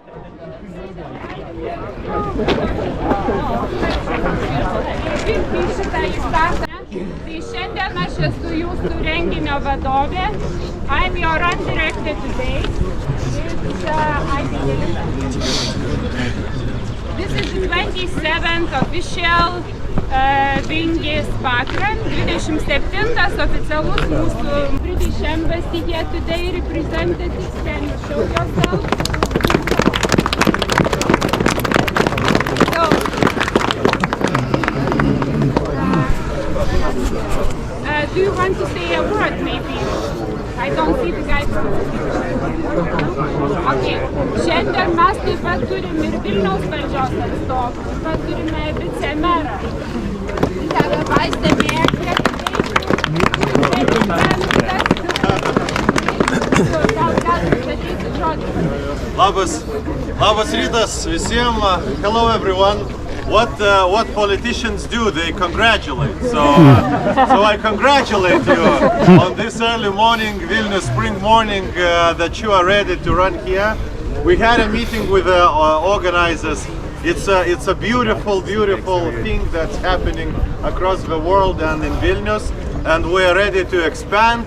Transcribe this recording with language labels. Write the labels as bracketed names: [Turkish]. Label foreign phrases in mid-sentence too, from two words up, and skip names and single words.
[Lithuanian] Tai šiandien aš esu jūsų renginio vadovė. [English] I'm your run director today. This is the 27th official Vingis Parkrun, 27th [Lithuanian] oficialus mūsų [English] British Embassy here today represented. Can you show yourself? Do you want to say a word maybe? I don't see the guy from the Okay. [Lithuanian] Šiandien mes taip pat turim ir Vilniaus valdžios atstovų, taip pat turime vicemerą. Labas rytas visiems. [English] Hello everyone. What politicians do? They congratulate. So I congratulate you on this early morning, Vilnius spring morning, that you are ready to run here. We had a meeting with the organizers. It's a beautiful thing that's happening across the world and in Vilnius, and we are ready to expand.